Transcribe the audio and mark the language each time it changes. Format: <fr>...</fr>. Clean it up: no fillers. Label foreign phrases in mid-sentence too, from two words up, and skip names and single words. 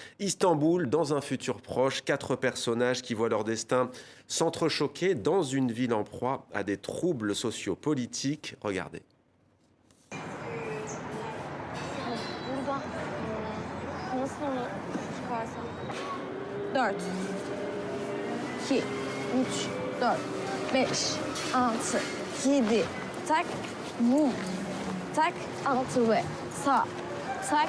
<fr>Istanbul, dans un futur proche, 4 personnages qui voient leur destin s'entrechoquer dans une ville en proie à des troubles sociopolitiques. Regardez.</fr> <tr>Burada nasıl onu çıkarsam? 4 2 3 4 5 6 7 tak bum tak altı ve sağ tak</tr>